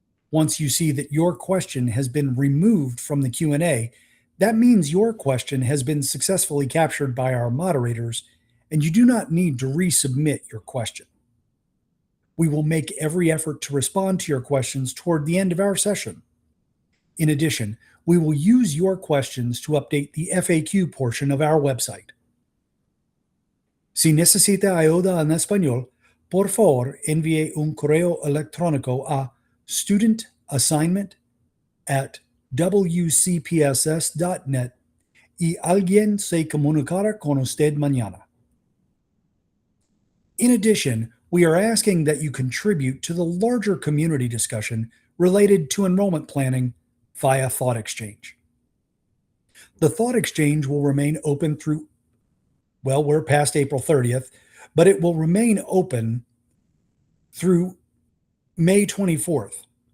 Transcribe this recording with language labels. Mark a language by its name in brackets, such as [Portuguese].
[English] Once you see that your question has been removed from the Q&A, that means your question has been successfully captured by our moderators and you do not need to resubmit your question. We will make every effort to respond to your questions toward the end of our session. In addition, we will use your questions to update the FAQ portion of our website. [Spanish] Si necesita ayuda en español, por favor envíe un correo electrónico a studentassignment at wcpss.net y alguien se comunicará con usted mañana. [English] In addition, we are asking that you contribute to the larger community discussion related to enrollment planning via Thought Exchange. The Thought Exchange will remain open through, well, we're past April 30th, but it will remain open through May 24th.